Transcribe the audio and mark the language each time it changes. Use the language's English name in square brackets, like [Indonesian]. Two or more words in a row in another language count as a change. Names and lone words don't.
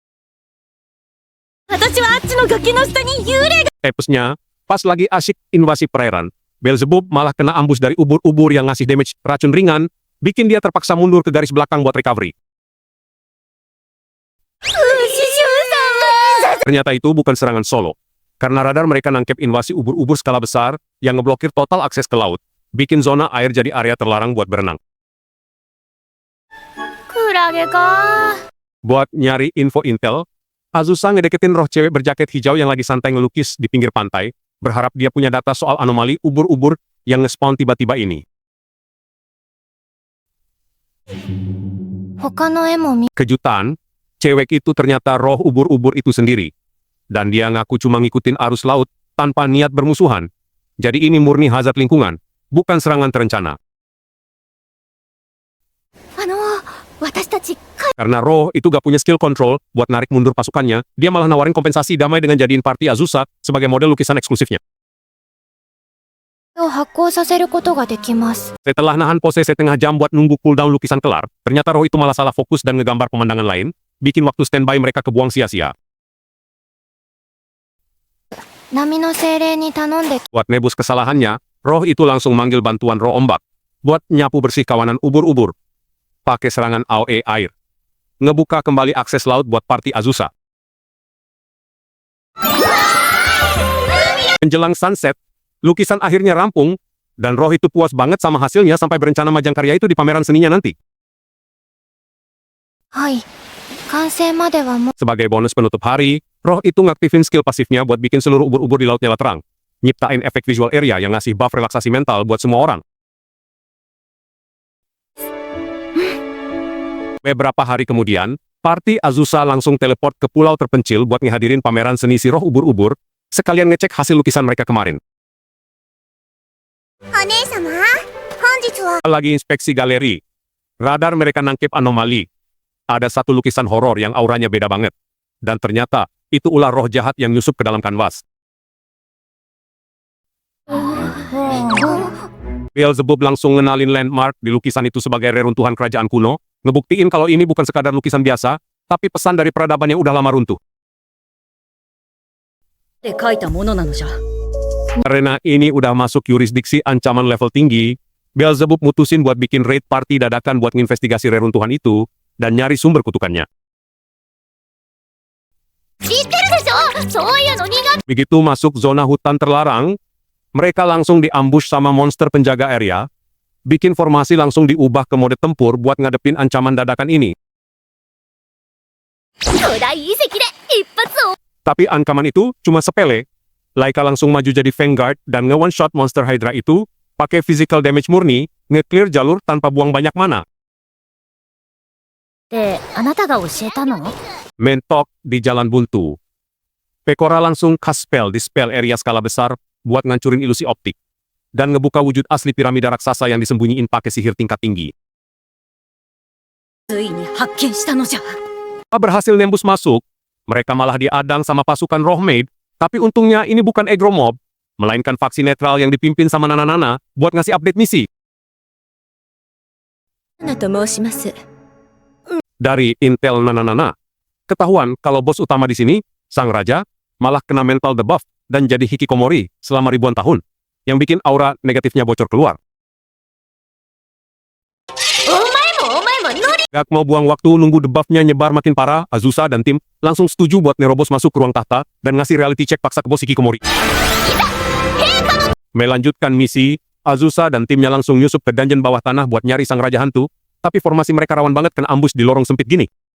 [Indonesian] Epesnya, pas lagi asyik invasi perairan, Beelzebub malah kena ambus dari ubur-ubur yang ngasih damage racun ringan, bikin dia terpaksa mundur ke garis belakang buat recovery. Ternyata itu bukan serangan solo. Karena radar mereka nangkep invasi ubur-ubur skala besar yang ngeblokir total akses ke laut, bikin zona air jadi area terlarang buat berenang. [Japanese] クラゲか。 [Indonesian] Buat nyari info intel, Azusa ngedeketin roh cewek berjaket hijau yang lagi santai ngelukis di pinggir pantai, berharap dia punya data soal anomali ubur-ubur yang nge-spawn tiba-tiba ini. [Japanese] 他の絵も見、 [Indonesian] Kejutan, cewek itu ternyata roh ubur-ubur itu sendiri. Dan dia ngaku cuma ngikutin arus laut tanpa niat bermusuhan. Jadi ini murni hazard lingkungan, bukan serangan terencana. [Japanese] 私たち、 [Indonesian] Karena roh itu gak punya [English] skill control [Indonesian] buat narik mundur pasukannya, dia malah nawarin kompensasi damai dengan jadiin party Azusa sebagai model lukisan eksklusifnya. [Japanese] を発行させることができます。 [Indonesian] Setelah nahan pose setengah jam buat nunggu cooldown lukisan kelar, ternyata roh itu malah salah fokus dan ngegambar pemandangan lain, bikin waktu standby mereka kebuang sia-sia. [Japanese] 波の精霊に頼んで、 [Indonesian] Buat nebus kesalahannya, roh itu langsung manggil bantuan roh ombak, buat nyapu bersih kawanan ubur-ubur, pakai serangan AOE air. Ngebuka kembali akses laut buat party Azusa. Menjelang sunset, lukisan akhirnya rampung, dan roh itu puas banget sama hasilnya sampai berencana majang karya itu di pameran seninya nanti. [Japanese] はい。完成まではもう、 [Indonesian] Sebagai bonus penutup hari, roh itu ngaktifin skill pasifnya buat bikin seluruh ubur-ubur di laut nyala terang. Nyiptain efek visual area yang ngasih buff relaksasi mental buat semua orang. Beberapa hari kemudian, party Azusa langsung teleport ke pulau terpencil buat ngehadirin pameran seni si roh ubur-ubur, sekalian ngecek hasil lukisan mereka kemarin. [Japanese] お姉様、本日は、 [Indonesian] Lagi inspeksi galeri, radar mereka nangkep anomali. Ada satu lukisan horor yang auranya beda banget. Dan ternyata, itu ular roh jahat yang nyusup ke dalam kanvas. Beelzebub langsung ngenalin landmark di lukisan itu sebagai reruntuhan kerajaan kuno, ngebuktiin kalau ini bukan sekadar lukisan biasa, tapi pesan dari peradaban yang udah lama runtuh. [Japanese] で書いたものなのじゃ。 [Indonesian] Karena ini udah masuk yurisdiksi ancaman level tinggi, Beelzebub mutusin buat bikin [English] raid party [Indonesian] dadakan buat nginvestigasi reruntuhan itu, dan nyari sumber kutukannya. [Japanese] 知ってるでしょ、そういうの苦手。 [Indonesian] Begitu masuk zona hutan terlarang, mereka langsung diambush sama monster penjaga area, bikin formasi langsung diubah ke mode tempur buat ngadepin ancaman dadakan ini. [Japanese] 巨大遺跡で一発を。 [Indonesian] Tapi ancaman itu cuma sepele. Laika langsung maju jadi Vanguard dan nge-one-shot monster Hydra itu, pakai [English] physical damage [Indonesian] murni, nge-clear jalur tanpa buang banyak mana. [Japanese] で、あなたが教えたの？ [Indonesian] Mentok di jalan buntu. Pekora langsung [English] cast spell [Indonesian] di [English] spell area [Indonesian] skala besar buat ngancurin ilusi optik. Dan ngebuka wujud asli piramida raksasa yang disembunyiin pakai sihir tingkat tinggi. [Japanese] ついに発見したのじゃ。 [Indonesian] Berhasil nembus masuk, mereka malah diadang sama pasukan Roh Maid, tapi untungnya ini bukan [English] Egro Mob, [Indonesian] melainkan faksi netral yang dipimpin sama Nana-Nana buat ngasih update misi. [Japanese] ナと申します。 [Indonesian] Dari intel Nana-Nana, ketahuan kalau bos utama di sini, Sang Raja, malah kena [English] mental debuff [Indonesian] dan jadi hikikomori selama ribuan tahun, yang bikin aura negatifnya bocor keluar. [Japanese] お前もノリ。 [Indonesian] Gak mau buang waktu nunggu debuffnya nyebar makin parah, Azusa dan tim langsung setuju buat nerobos masuk ke ruang tahta dan ngasih [English] reality check [Indonesian] paksa ke bos hikikomori. Melanjutkan misi, Azusa dan timnya langsung nyusup ke dungeon bawah tanah buat nyari sang raja hantu, tapi formasi mereka rawan banget kena ambush di lorong sempit gini.